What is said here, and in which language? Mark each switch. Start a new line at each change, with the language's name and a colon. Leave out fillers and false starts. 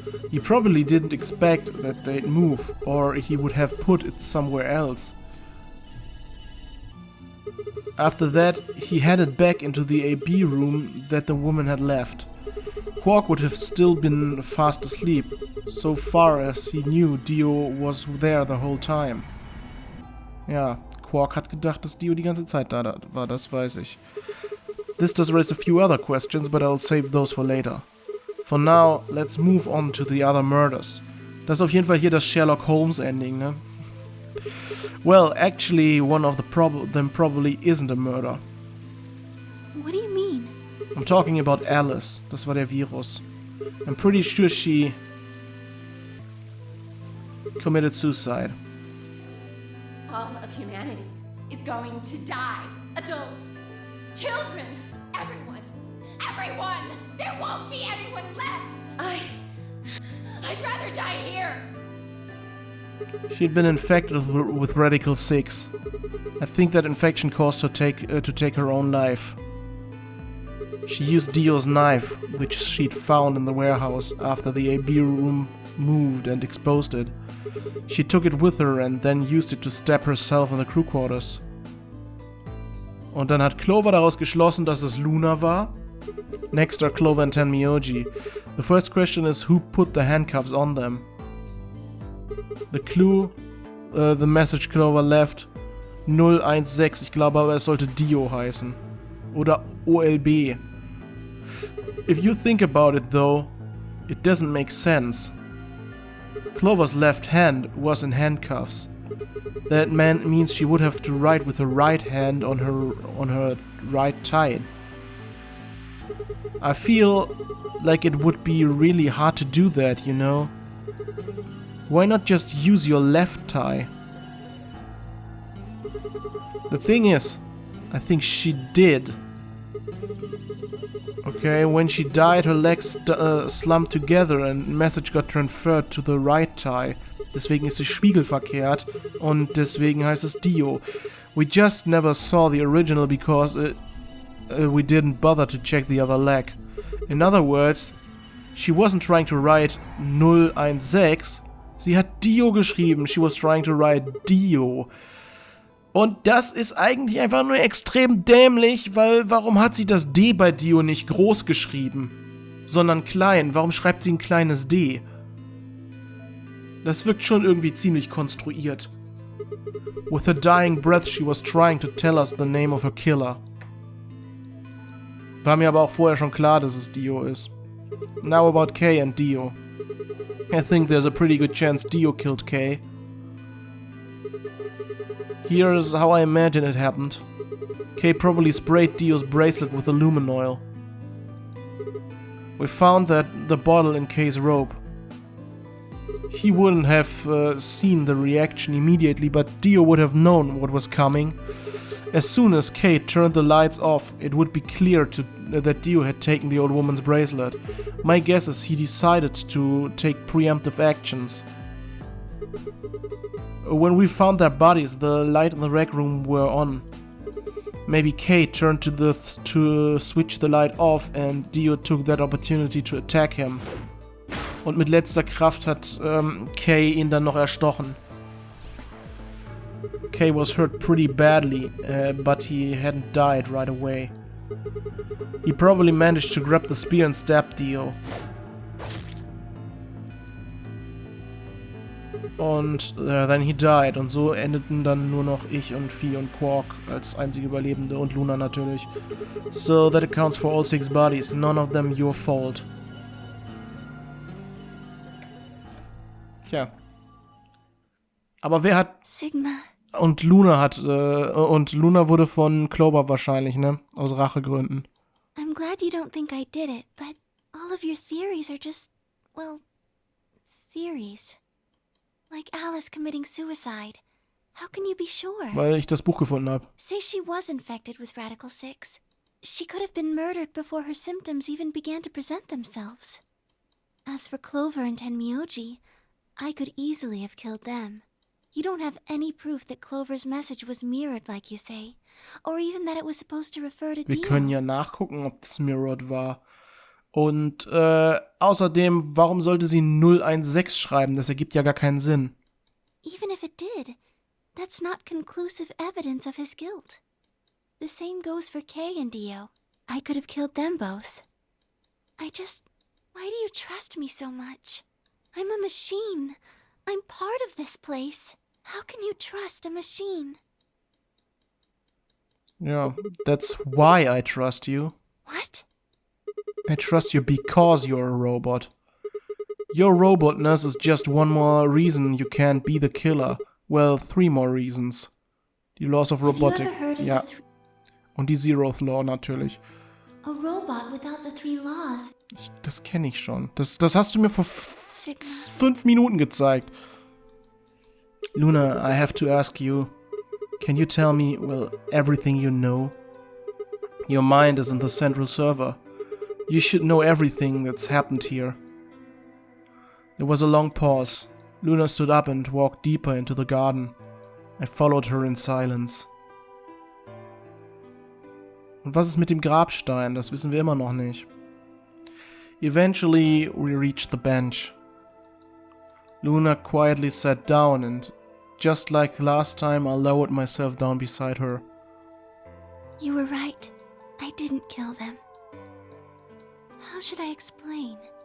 English: He probably didn't expect that they'd move, or he would have put it somewhere else. After that, he headed back into the AB room that the woman had left. Quark would have still been fast asleep. So far as he knew, Dio was there the whole time.
German: Ja, Quark hat gedacht, dass Dio die ganze Zeit da war, das weiß ich.
English: This does raise a few other questions, but I'll save those for later. For now, let's move on to the other murders.
German: Das ist auf jeden Fall hier das Sherlock Holmes Ending, ne?
English: Well, actually, one of them probably isn't a murder. What do you mean? I'm talking about Alice.
German: Das war der Virus.
English: I'm pretty sure she committed suicide. All of humanity is going to die. Adults, children, everyone. Everyone! There won't be anyone left! I'd rather die here! She'd been infected with Radical 6. I think that infection caused her to take her own life. She used Dio's knife, which she'd found in the warehouse after the AB room moved and exposed it. She took it with her and then used it to stab herself in the crew quarters.
German: Und dann hat Clover daraus geschlossen, dass es Luna war.
English: Next are Clover and Tenmyoji. The first question is who put the handcuffs on them. The clue, the message Clover left,
German: 016, ich glaube aber es sollte Dio heißen. Oder OLB.
English: If you think about it though, it doesn't make sense. Clover's left hand was in handcuffs. That means she would have to write with her right hand on her right thigh. I feel like it would be really hard to do that, you know? Why not just use your left thigh? The thing is, I think she did. Okay, when she died, her legs slumped together and message got transferred to the right thigh.
German: Deswegen ist sie spiegelverkehrt und deswegen heißt es Dio.
English: We just never saw the original because we didn't bother to check the other leg. In other words, she wasn't trying to write 016,
German: sie hat Dio geschrieben,
English: she was trying to write Dio.
German: Und das ist eigentlich einfach nur extrem dämlich, weil warum hat sie das D bei Dio nicht groß geschrieben, sondern klein? Warum schreibt sie ein kleines D? Das wirkt schon irgendwie ziemlich konstruiert.
English: With her dying breath she was trying to tell us the name of her killer.
German: War mir aber auch vorher schon klar, dass es Dio ist.
English: Now about Kay and Dio. I think there's a pretty good chance Dio killed Kay. Here's how I imagine it happened. Kay probably sprayed Dio's bracelet with aluminum oil. We found that the bottle in Kay's robe. He wouldn't have seen the reaction immediately, but Dio would have known what was coming. As soon as Kay turned the lights off, it would be clear that Dio had taken the old woman's bracelet. My guess is he decided to take preemptive actions. When we found their bodies, the light in the rec room were on. Maybe Kay turned to switch the light off and Dio took that opportunity to attack him.
German: Und mit letzter Kraft hat Kay ihn dann noch erstochen.
English: Kay was hurt pretty badly, but he hadn't died right away. He probably managed to grab the spear and stab Dio. Und then he died.
German: Und so endeten dann nur noch ich und Fee und Quark als einzige Überlebende und Luna natürlich.
English: So that accounts for all 6 bodies. None of them your fault.
German: Tja. Aber wer hat... Sigma. Und Luna hat... und Luna wurde von Clover wahrscheinlich, ne? Aus Rachegründen.
English: I'm glad you don't think I did it, but all of your theories are just, well, theories. Like Alice committing suicide. How can you be sure?
German: Weil ich das Buch gefunden habe.
English: Say she was infected with Radical 6. She could have been murdered before her symptoms even began to present themselves. As for Clover and Tenmyoji, I could easily have killed them. You don't have any proof that Clover's message was mirrored, like you say, or even that it was supposed to refer to Dio.
German: Wir können ja nachgucken, ob das mirrored war. Und außerdem, warum sollte sie 016 schreiben? Das ergibt ja gar keinen Sinn.
English: Even if it did, that's not conclusive evidence of his guilt. The same goes for Kay and Dio. I could have killed them both. Why do you trust me so much? I'm a machine. I'm part of this place. How can you trust a machine? Yeah, that's why I trust you. What? I trust you because you're a robot. Your robotness is just one more reason you can't be the killer. Well, 3 more reasons. Die Laws of Robotic. Ja.
German: Und die Zeroth Law natürlich.
English: A robot without the 3 laws.
German: Das kenne ich schon. Das hast du mir vor 5 Minuten gezeigt.
English: Luna, I have to ask you. Can you tell me, well, everything you know? Your mind is in the central server. You should know everything that's happened here. There was a long pause. Luna stood up and walked deeper into the garden. I followed her in silence.
German: Und was ist mit dem Grabstein? Das wissen wir immer noch nicht.
English: Eventually, we reached the bench. Luna quietly sat down and, just like last time, I lowered myself down beside her. You were right. I didn't kill them. How should I explain?